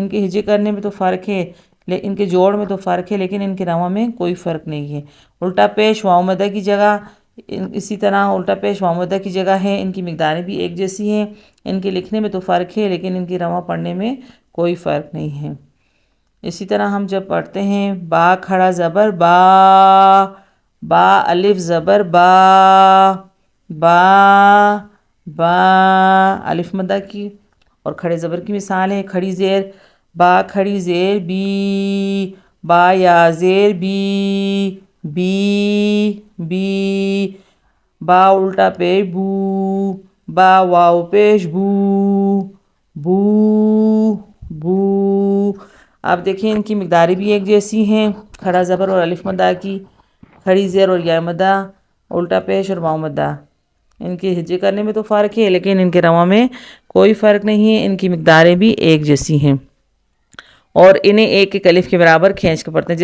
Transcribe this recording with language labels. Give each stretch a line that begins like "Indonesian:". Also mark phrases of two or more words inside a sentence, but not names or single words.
Urdu: ان کے ہجے کرنے میں تو فرق ہے، ان کے جوڑ میں تو فرق ہے، لیکن ان کے رواں میں کوئی فرق نہیں ہے۔ الٹا پیش واو مدہ کی جگہ اسی طرح الٹا پیش واو مدہ کی جگہ ہے، ان کی مقداریں بھی ایک جیسی ہیں، ان کے لکھنے میں تو فرق ہے لیکن ان کی رواں پڑھنے میں کوئی فرق نہیں ہے۔ اسی طرح ہم جب پڑھتے ہیں با کھڑا زبر با، با الف زبر با، با با الف مدہ کی اور کھڑے زبر کی مثال ہے، کھڑی زیر با کھڑی زیر بی، با یا زیر بی، بی بی۔ با الٹا پیش بو، با واو پیش بو، بو بو۔ آپ دیکھیں ان کی مقداریں بھی ایک جیسی ہیں، کھڑا زبر اور الف مدہ کی، کھڑی زیر اور یا مدہ، الٹا پیش اور واو مدہ، ان کے ہجے کرنے میں تو فرق ہے لیکن ان کے رواں میں کوئی فرق نہیں ہے، ان کی مقداریں بھی ایک جیسی ہیں اور انہیں ایک ایک الف کے برابر کھینچ کے پڑھتے ہیں۔